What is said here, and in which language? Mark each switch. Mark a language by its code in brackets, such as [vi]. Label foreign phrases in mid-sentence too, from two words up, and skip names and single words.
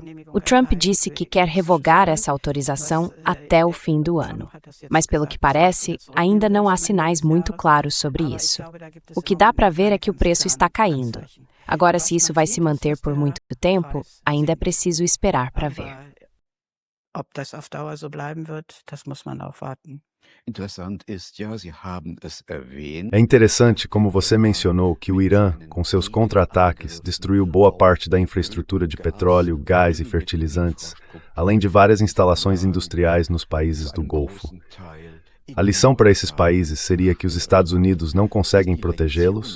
[pt] O Trump disse que quer revogar essa autorização até o fim do ano. Mas, pelo que parece, ainda não há sinais muito claros sobre isso. O que dá para ver é que o preço está caindo. Agora, se isso vai se manter por muito tempo, ainda é preciso esperar para ver. [de] Ob das auf Dauer so bleiben wird, das muss man auch warten. [pt] É interessante como você mencionou que o Irã, com seus contra-ataques, destruiu boa parte da infraestrutura de petróleo, gás e fertilizantes, além de várias instalações industriais nos países do Golfo. A lição para esses países seria que os Estados Unidos não conseguem protegê-los?